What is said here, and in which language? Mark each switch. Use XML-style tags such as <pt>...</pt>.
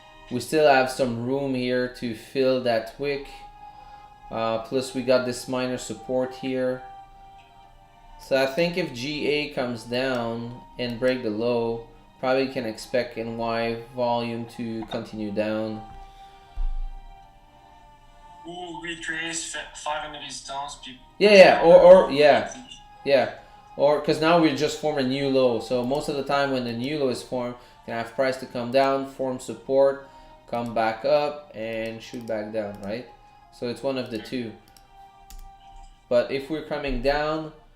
<en>We still have some room here to fill that wick. Plus we got this minor support here. So I think if GA comes down and break the low, probably can expect NY volume to continue down.</en> <fr>Ou retrace, faire une résistance, puis...</fr> <en>Yeah, or yeah. Or because now we just form a new low. So most of the time when the new low is formed, you can have price to come down, form support, come back up, and shoot back down, right? So it's one of the two. But if we're coming down,</en>